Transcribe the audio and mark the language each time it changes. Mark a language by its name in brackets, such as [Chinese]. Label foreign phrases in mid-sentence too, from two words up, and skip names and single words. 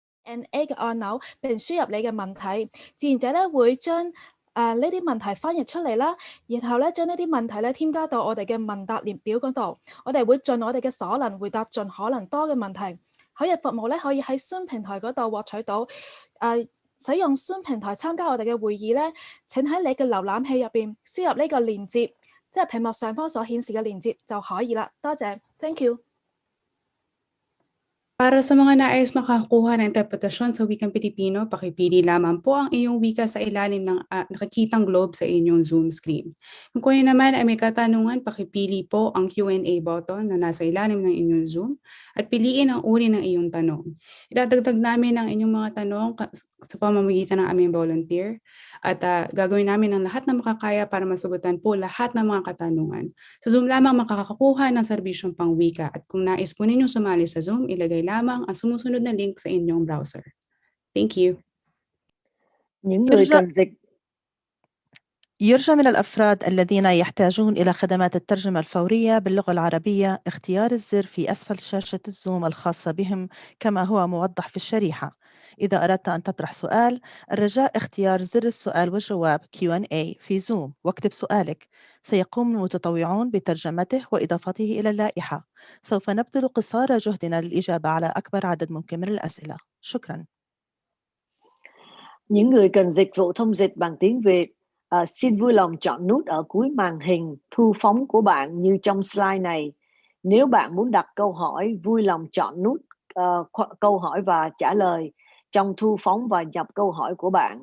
[Cantonese] Q&A 嘅按鈕，並輸入你嘅問題，志願者咧會將呢啲問題翻譯出嚟啦，然後咧將呢啲問題咧添加到我哋嘅問答列表嗰度，我哋會盡我哋嘅所能回答盡可能多嘅問題。口譯服務咧可以喺 Zoom 平台嗰度獲取到。使用 Zoom 平台參加我哋嘅會議咧，請喺你嘅瀏覽器入邊輸入呢個連結，即係屏幕上方所顯示嘅連結就可以啦。多謝 ， [English] Thank you。 [Filipino] Para sa mga nais makakuha ng interpretasyon sa wikang Pilipino, pakipili lamang po ang iyong wika sa ilalim ng nakikitang globe sa inyong Zoom screen. Kung kayo naman ay may katanungan, pakipili po ang Q&A button na nasa ilalim ng inyong Zoom at piliin ang uri ng iyong tanong. Idadagdag namin ang inyong mga tanong sa pamamagitan ng aming volunteer at gagawin namin ang lahat na makakaya para masagutan po lahat ng mga katanungan. Sa Zoom lamang makakakuha ng serbisyong pangwika at kung nais po ninyong sumali sa Zoom, ilagay lamang ang sumusunod na link sa inyong browser. [English] Thank you. [Arabic] يرجى من الأفراد الذين يحتاجون إلى خدمات الترجمة الفورية باللغة العربية اختيار الزر في أسفل شاشة الزوم الخاصة بهم كما هو موضح في الشريحة. إذا أردت أن تطرح سؤال، الرجاء اختيار زر السؤال والجواب Q&A في زوم واكتب سؤالك. سيقوم المتطوعون بترجمته وإضافته إلى اللائحة. سوف نبذل قصارى جهدنا للإجابة على أكبر عدد ممكن من الأسئلة. شكرا. [Vietnamese] Những người cần dịch vụ thông dịch bằng tiếng Việt, xin vui lòng chọn nút ở cuối màn hình thu phóng của bạn như trong slide này. Nếu bạn muốn đặt câu hỏi, vui lòng chọn nút câu hỏi và trả lời trong thu phóng và nhập câu hỏi của bạn.